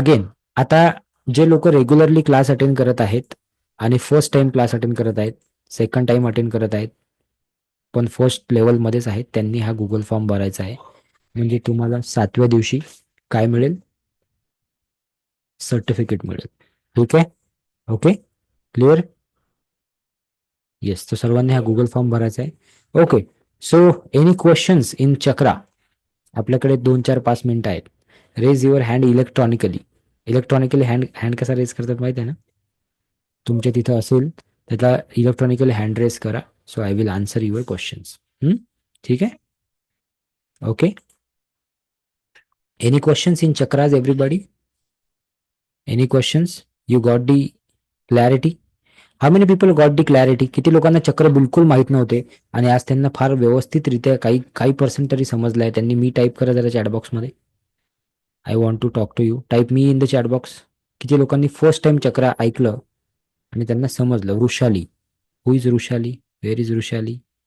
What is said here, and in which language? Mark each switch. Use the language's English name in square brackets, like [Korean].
[Marathi] Again आता जे लोक रेग्युलरली क्लास अटेंड करत आहेत आणि फर्स्ट टाइम क्लास अटेंड करत आहेत, सेकंड टाइम अटेंड करत आहेत, पण फर्स्ट लेवलमध्येच आहेत, त्यांनी हा गुगल फॉर्म भरायचा आहे. म्हणजे तुम्हाला 7व्या दिवशी काय मिळेल, सर्टिफिकेट मिळेल. ठीक आहे, ओके, क्लिअर. येस, तर सर्वांनी हा गुगल फॉर्म भरायचा आहे. [English] Okay, so any questions in chakra? [Marathi] आपल्याकडे 2-4-5 मिनिटं आहेत. [English] Raise your hand electronically. [Marathi] Electronically hand hand कसा रेज करतात माहिती आहे ना? तुमच्या तिथं असेल त्याला इलेक्ट्रॉनिकली हँड रेज करा. [English] So I will answer your questions. [Marathi] ठीक आहे, [English] Okay. Any questions in chakras everybody? Any questions? You got the clarity? How many people got the clarity? [Marathi] किती लोकांना चक्र बिलकुल माहित नव्हते आणि आज त्यांना फार व्यवस्थितरित्या काही काही पर्सेंट तरी समजलंय. त्यांनी मी टाईप करा जरा चॅट बॉक्समध्ये. [English] I want to talk to you. Type me in the chat box. [Marathi] किती लोकांनी फर्स्ट टाइम चक्र ऐकलं आणि त्यांना समजलं. [English] Vrushali. Who is Vrushali? Where is Vrushali?